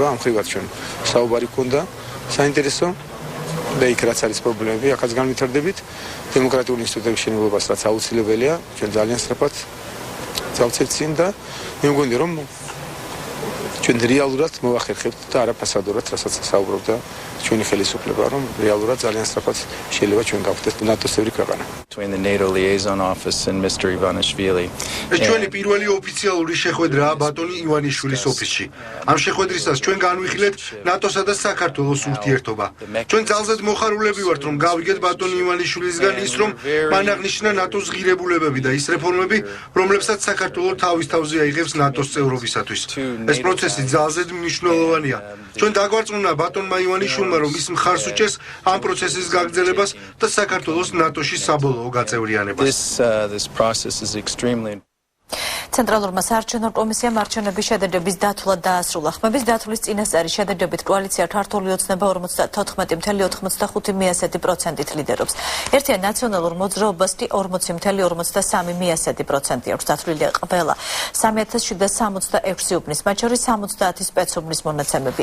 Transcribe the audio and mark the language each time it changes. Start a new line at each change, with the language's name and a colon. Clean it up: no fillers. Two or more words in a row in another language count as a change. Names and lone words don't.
Georgian: ამ ხრივაც ჩვენ საუბარი გქონდა საინტერესო და იქ რაც არის პრობლემები, ახაც განვითარდებით დემოკრატიული ინსტიტუტების შენებობას, რაც აუცილებელია, ჩვენ ძალიან სწრაფად წავცეთ წინ და მე მგონი, რომ ჩვენ რეალურად მოვახერხებთ და არა ფასადურად, რასაც საუბრობდა ჩვენი ხელისუფლება, რომ რეალურად ძალიან სწრაფად შეიძლება ჩვენ გავხდეთ ნატოს წევრი ქვეყანა.
English: Between the NATO liaison office and Mr. Ivanishvili.
Georgian: ეს ჩვენი პირველი ოფიციალური შეხვედრაა ბატონი ივანიშვილის ოფისში. ამ შეხვედრისას ჩვენ განვიხილეთ ნატოსა და საქართველოს ურთიერთობა. ჩვენ ძალზედ მოხარულები ვართ, რომ გავიგეთ ბატონი ივანიშვილისგან ის, რომ მან აღნიშნა ნატოს ღირებულებები და ის რეფორმები, რომლებსაც საქართველოს თავის თავზე აიღებს ნატოს წევრობისათვის. ეს პროცესი ძალზედ მნიშვნელოვანია. ჩვენ დაგვარწმუნა ბატონმა ივანიშვილმა, რომ ის მხარს უჭერს ამ პროცესის გაგრძელებას და საქართველოს ნატოში საბოლოო გაწევრიანებას.
English: This process is extremely
Georgian: ცენტრალურმა საარჩევნო კომისიამ არჩევნების შედეგების დათვლა დაასრულა. ხმების დათვლის წინასწარი შედეგებით კოალიცია ქართული ოცნება 54.85%-ით ლიდერობს. ერთიან ნაციონალურ მოძრაობას კი 40.53% აქვს დათვლილი ყველა 3766 უბნის, მათ შორის 70 სპეცუბნის მონაცემები.